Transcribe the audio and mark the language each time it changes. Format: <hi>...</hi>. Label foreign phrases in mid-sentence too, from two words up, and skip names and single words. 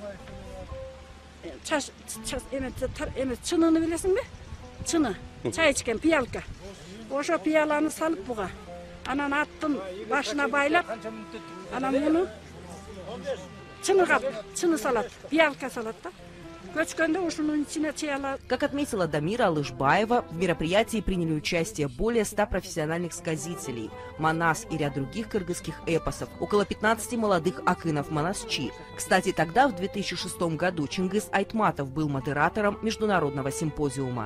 <ky>Чыныны билесиңби? Чыны. Чай ичкен пиялка. Ошо пияланы салып буга. Анан аттын башына байлап, анан муну чыныгап, чыны салат, пиялка салат да. Көчкөндө ушунун ичине чыяла.</ky> <ru>Как отметила Дамира Алышбаева, в мероприятии приняли участие более 100 профессиональных сказителей, манас и ряд других кыргызских эпосов, около 15 молодых акынов-манасчи. Кстати, тогда, в 2006 году, Чингиз Айтматов был модератором международного симпозиума.</ru>